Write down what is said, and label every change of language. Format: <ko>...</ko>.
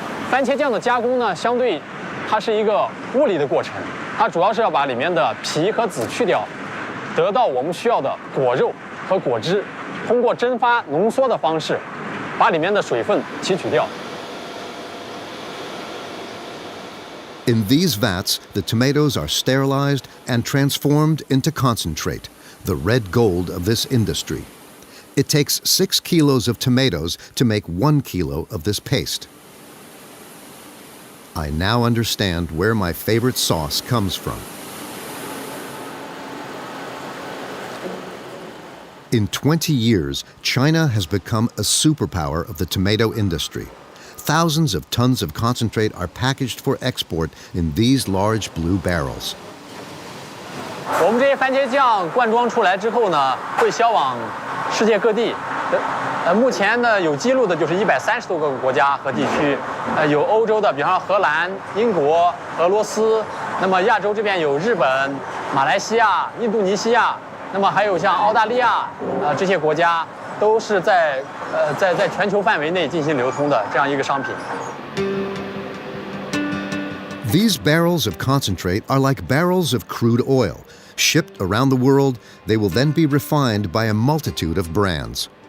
<zh>番茄酱的加工呢，相对它是一个物理的过程，它主要是要把里面的皮和籽去掉，得到我们需要的果肉和果汁，通过蒸发浓缩的方式，把里面的水分提取掉。</zh> <en>In these vats, the tomatoes are sterilized and transformed into concentrate, the red gold of this industry. It takes 6 kilos of tomatoes to make 1 kilo of this paste. I now understand where my favorite sauce comes from. In 20 years, China has become a superpower of the tomato industry. Thousands of tons of concentrate are packaged for export in these large blue barrels.</en> <zh>我们这些番茄酱灌装出来之后呢，会销往世界各地。目前呢有记录的就是130多个国家和地区，有欧洲的，比方说荷兰、英国、俄罗斯。那么亚洲这边有日本、马来西亚、印度尼西亚，那么还有像澳大利亚，这些国家都是在全球范围内进行流通的这样一个商品。</zh> <en>These barrels of concentrate are like barrels of crude oil. Shipped around the world, they will then be refined by a multitude of brands.</en>